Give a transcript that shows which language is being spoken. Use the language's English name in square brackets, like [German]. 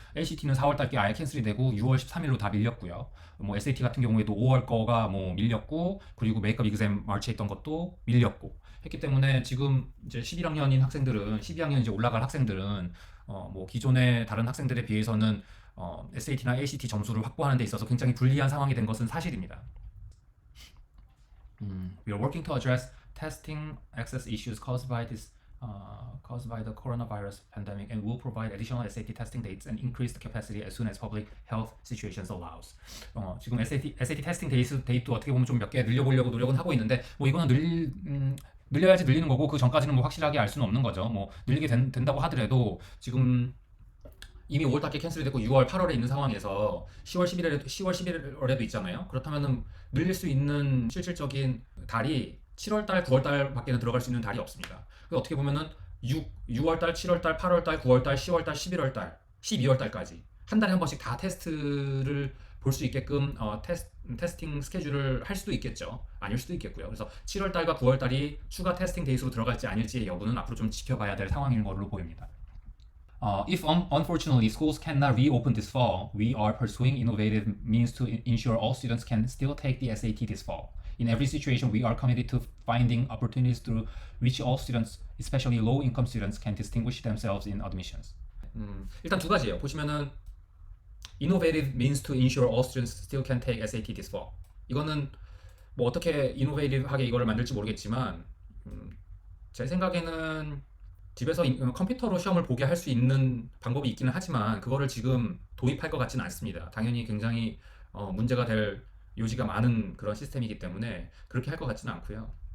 [Korean] LCT는 4월 달께 아예 캔슬이 되고 6월 13일로 다 밀렸고요. 뭐 SAT 같은 경우에도 5월 거가 뭐 밀렸고 그리고 메이크업 exam 마치에 있던 것도 밀렸고 했기 때문에 지금 이제 11학년인 학생들은 12학년 이제 올라갈 학생들은 뭐 기존의 다른 학생들에 비해서는 SAT나 ACT 점수를 확보하는 데 있어서 굉장히 불리한 상황이 된 것은 사실입니다. [English] We are working to address testing access issues caused by this caused by the coronavirus pandemic and will provide additional SAT testing dates and increased capacity as soon as public health situations allows. [Korean] 지금 SAT 테스팅 데이트도 어떻게 보면 좀 몇 개 늘려보려고 노력은 하고 있는데 뭐 이거는 늘려야지 늘리는 거고 그 전까지는 뭐 확실하게 알 수는 없는 거죠. 뭐 늘리게 된다고 하더라도 지금 이미 5월 달께 캔슬이 됐고 6월, 8월에 있는 상황에서 10월, 11월에도 있잖아요. 그렇다면은 늘릴 수 있는 실질적인 달이 7월 달, 9월 달밖에는 들어갈 수 있는 달이 없습니다. 그래서 어떻게 보면은 6월 달, 7월 달, 8월 달, 9월 달, 10월 달, 11월 달, 12월 달까지 한 달에 한 번씩 다 테스트를 볼 수 있게끔 테스팅 스케줄을 할 수도 있겠죠. 아닐 수도 있겠고요. 그래서 7월 달과 9월 달이 추가 테스팅 데이스로 들어갈지 아닐지의 여부는 앞으로 좀 지켜봐야 될 상황인 걸로 보입니다. [English] If unfortunately schools cannot reopen this fall, we are pursuing innovative means to ensure all students can still take the SAT this fall. In every situation, we are committed to finding opportunities through which all students, especially low-income students, can distinguish themselves in admissions. [Korean] 일단 두 가지예요. 보시면은 [English] innovative means to ensure all students still can take SAT this fall. [Korean] 이거는 뭐 어떻게 innovative하게 이거를 만들지 모르겠지만 제 생각에는 집에서 컴퓨터로 시험을 보게 할 수 있는 방법이 있기는 하지만 그거를 지금 도입할 것 같지는 않습니다. 당연히 굉장히 문제가 될 요지가 많은 그런 시스템이기 때문에 그렇게 할 것 같지는 않고요.